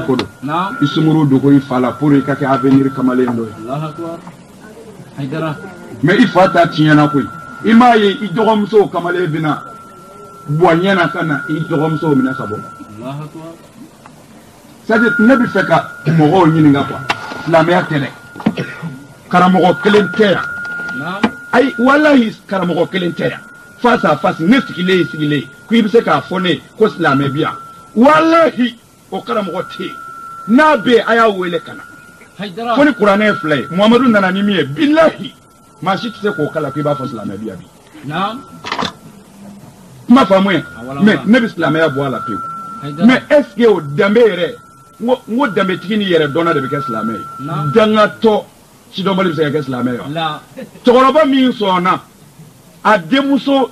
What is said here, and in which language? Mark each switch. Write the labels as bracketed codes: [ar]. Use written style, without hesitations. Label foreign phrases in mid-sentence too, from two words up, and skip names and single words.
[bm] ko don i sunkuru dogo i fa la pour i ka kɛ avenir kamalen dɔ ye mais i fa ta tiɲɛna koyi i m'a ye i dɔgɔmuso kamalen bɛna bɔ ɲɛna ka na i dɔgɔmuso minɛ ka bɔ [fr] c'est-à-dire [bm] ne bɛ fɛ ka mɔgɔw ɲininka quoi silamɛya tɛ dɛ karamɔgɔ kelen tɛ yan ayi walahi karamɔgɔ kelen tɛ yan [fr] face à face [bm] ne sigilen ko i bɛ se k'a fɔ ne ko silamɛ bi yan walahi o karamɔgɔ tɛ yen n'a bɛ yen a y'a wele ka na fo ni kuranɛ ye fila ye Muhamadu nana ni min ye bilahi maa si tɛ se k'o kala ko i b'a fɔ silamɛ bi yan bi kuma faamu ye mais ne bɛ silamɛya bɔ a la pewu [fr] mais est ce que [bm] o danbe yɛrɛ n ko danbetigi ni yɛrɛ dɔnna de bɛ kɛ silamɛ ye dangatɔ sidɔnbali bɛ se ka kɛ silamɛ ye wa cɛkɔrɔba min sɔnna a denmuso